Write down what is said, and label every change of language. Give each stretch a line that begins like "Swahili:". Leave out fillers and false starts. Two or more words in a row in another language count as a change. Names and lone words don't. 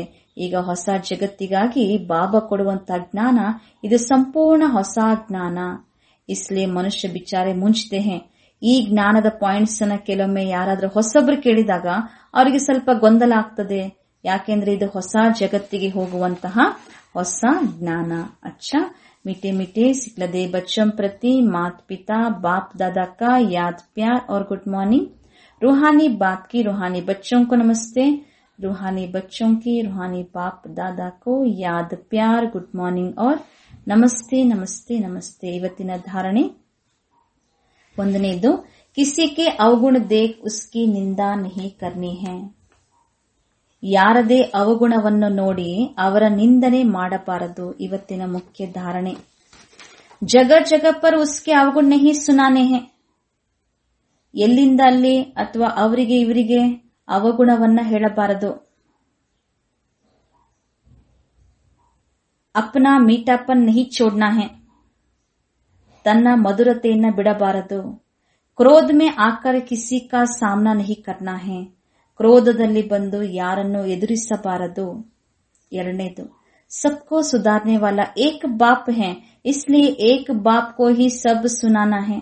Kannada: ಈಗ ಹೊಸ ಜಗತ್ತಿಗಾಗಿ ಬಾಬಾ ಕೊಡುವಂತಹ ಜ್ಞಾನ ಇದು ಸಂಪೂರ್ಣ ಹೊಸ ಜ್ಞಾನ.
Hindi: इसलिए मनुष्य बिचारे मूंझते हैं.
Kannada: ಈ ಜ್ಞಾನದ ಪಾಯಿಂಟ್ಸ್ ಅನ್ನ ಕೆಲವೊಮ್ಮೆ ಯಾರಾದ್ರೂ ಹೊಸಬ್ರು ಕೇಳಿದಾಗ ಅವರಿಗೆ ಸ್ವಲ್ಪ ಗೊಂದಲ ಆಗ್ತದೆ. ಯಾಕೆಂದ್ರೆ ಇದು ಹೊಸ ಜಗತ್ತಿಗೆ ಹೋಗುವಂತಹ ಹೊಸ ಜ್ಞಾನ. ಅಚ್ಚಾ,
Hindi: मीठे मीठे सिखलदे बच्चों प्रति माता पिता बाप दादा का याद प्यार और
English: good morning.
Hindi: रूहानी बाप की रूहानी बच्चों को नमस्ते. रूहानी बच्चों की रूहानी बाप दादा को याद प्यार
English: good morning
Hindi: और ನಮಸ್ತೆ ನಮಸ್ತೆ ನಮಸ್ತೆ.
Kannada: ಇವತ್ತಿನ ಧಾರಣೆ ಒಂದನೇದು,
Hindi: किसी के अवगुण देख उसकी निंदा नहीं करनी है.
Kannada: ಯಾರದೇ ಅವಗುಣವನ್ನು ನೋಡಿ ಅವರ ನಿಂದನೆ ಮಾಡಬಾರದು. ಇವತ್ತಿನ ಮುಖ್ಯ ಧಾರಣೆ.
Hindi: जगह जगह पर उसके अवगुण नहीं सुनाने है.
Kannada: ಎಲ್ಲಿಂದ ಅಲ್ಲಿ ಅಥವಾ ಅವರಿಗೆ ಇವರಿಗೆ ಅವಗುಣವನ್ನ ಹೇಳಬಾರದು.
Hindi: अपना मीठापन नहीं छोड़ना है.
Kannada: ತನ್ನ ಮಧುರತೆಯನ್ನ ಬಿಡಬಾರದು.
Hindi: क्रोध में आकर किसी का सामना नहीं करना है.
Kannada: ಕ್ರೋಧದಲ್ಲಿ ಬಂದು ಯಾರನ್ನು ಎದುರಿಸಬಾರದು.
Hindi: ಎರಡನೇದು, सबको सुधारने वाला एक बाप है, इसलिए एक बाप को ही सब सुनाना है.